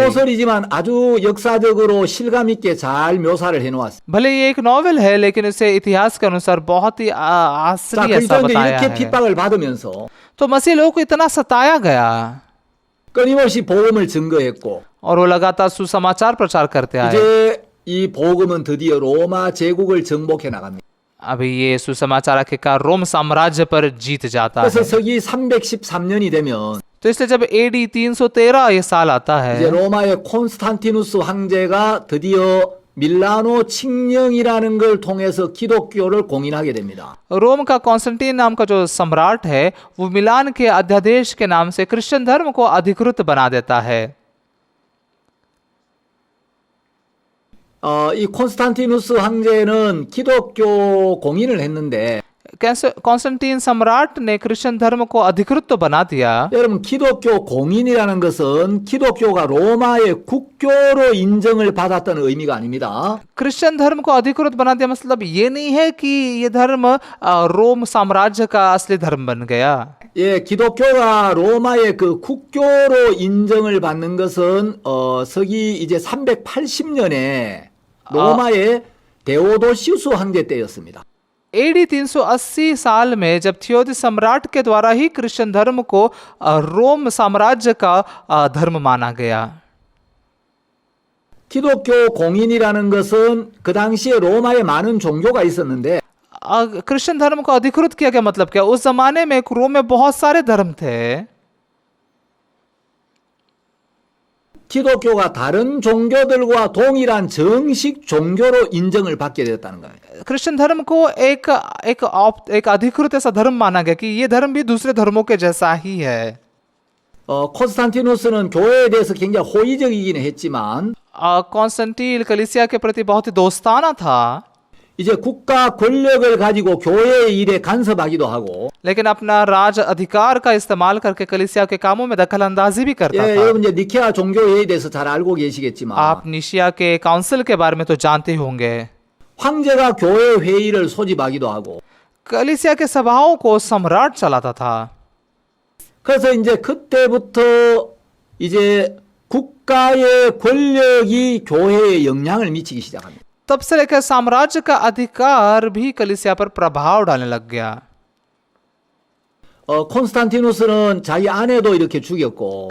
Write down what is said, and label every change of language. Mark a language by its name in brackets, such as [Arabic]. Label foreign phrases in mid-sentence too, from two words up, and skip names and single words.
[Korean] 소설이지만 아주 역사적으로 실감 있게 잘 묘사를 해놓았습니다. [Hindi] भले ये एक नॉवल है लेकिन उसे इतिहास के अनुसार बहुत ही [Korean] 자, [Hindi] आसरी ऐसा [Korean] 그리스도인들이 [Hindi] बताया [Korean] 이렇게 [Hindi] है। [Korean] 핍박을 받으면서 [Hindi] तो मसीह लोगों को इतना सताया गया [Korean] 끊임없이 복음을 증거했고 [Hindi] और वो लगातार सुसमाचार प्रचार करते आए। [Korean] 이제 이 복음은 드디어 로마 제국을 정복해 나갑니다. [Hindi] अभी ये सुसमाचार आखिरकार रोम साम्राज्य पर जीत जाता [Korean] 그래서 [Hindi] है। [Korean] 서기 313년이 되면 [Hindi] तो इसलिए जब AD 313 ये साल आता [Korean] 이제 [Hindi] है [Korean] 로마의 콘스탄티누스 황제가 드디어 밀라노 칙령이라는 걸 통해서 기독교를 공인하게 됩니다. [Hindi] रोम का कॉन्स्टेंटीन नाम का जो सम्राट है वो मिलान के अध्यादेश के नाम से क्रिश्चियन धर्म को अधिकृत बना देता है। [Korean] 이 콘스탄티누스 황제는 기독교 공인을 했는데 [Hindi] कॉन्स्टेंटीन सम्राट ने क्रिश्चियन धर्म को अधिकृत तो बना दिया, [Korean] 여러분 기독교 공인이라는 것은 기독교가 로마의 국교로 인정을 받았다는 의미가 아닙니다. [Hindi] क्रिश्चियन धर्म को अधिकृत बना दिया मतलब ये नहीं है कि ये धर्म रोम साम्राज्य का असली धर्म बन गया। [Korean] 예, 기독교가 로마의 그 국교로 인정을 받는 것은 서기 이제 380년에 로마의 데오도시우스 황제 때였습니다. [Hindi] एडी 380 साल में जब थियोदिस सम्राट के द्वारा ही क्रिश्चियन धर्म को रोम साम्राज्य का धर्म माना गया। [Korean] 기독교 공인이라는 것은 그 당시에 로마에 많은 종교가 있었는데 [Hindi] क्रिश्चियन धर्म को अधिकृत किया गया मतलब क्या? उस जमाने में रोम में बहुत सारे धर्म थे। [Korean] 기독교가 다른 종교들과 동일한 정식 종교로 인정을 받게 되었다는 거예요. [Hindi] क्रिश्चियन धर्म को एक अधिकृत ऐसा धर्म माना गया कि ये धर्म भी दूसरे धर्मों के जैसा ही है। [Korean] 콘스탄티누스는 교회에 대해서 굉장히 호의적이긴 했지만 [Hindi] कॉन्स्टेंटीन कलीसिया के प्रति बहुत ही दोस्ताना था, [Korean] 이제 국가 권력을 가지고 교회의 일에 간섭하기도 하고 [Hindi] लेकिन अपना राज अधिकार का इस्तेमाल करके कलीसिया के कामों में दखल अंदाजी भी करता [Korean] 예, [Hindi] था। [Korean] 여러분 이제 니케아 종교회의에 대해서 잘 알고 계시겠지만 [Hindi] आप निशिया के काउंसिल के बारे में तो जानते होंगे। [Korean] 황제가 교회 회의를 소집하기도 하고 [Hindi] कलीसिया के सभाओं को सम्राट चलाता था। [Korean] 그래서 이제 그때부터 이제 국가의 권력이 교회에 영향을 미치기 시작합니다. [Hindi] तब से लेकर साम्राज्य का अधिकार भी कलीसिया पर प्रभाव डालने लग गया। [Korean] 콘스탄티누스는 자기 아내도 이렇게 죽였고